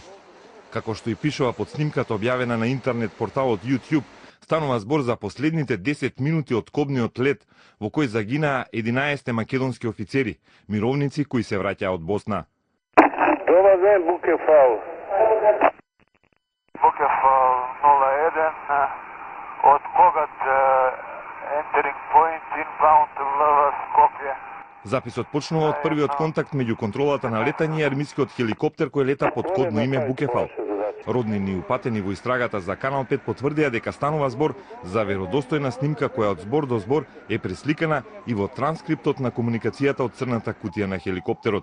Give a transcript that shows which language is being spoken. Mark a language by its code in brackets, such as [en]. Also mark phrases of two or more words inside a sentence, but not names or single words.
[mk] Како што и пишува под снимката објавена на интернет порталот YouTube, станува збор за последните 10 минути од кобниот лет во кој загинаа 11 македонски офицери, мировници кои се враќаа од Босна. Добар ден, Букефал. Букефал 01 од Когат [en] entering point inbound [mk] Лв Скопје. Записот почнува од првиот контакт меѓу контролата на летање и армискиот хеликоптер кој лета под кодно име Букефал. Роднини и упатени во истрагата за Канал 5 потврдија дека станува збор за веродостојна снимка која од збор до збор е пресликана и во транскриптот на комуникацијата од црната кутија на хеликоптерот.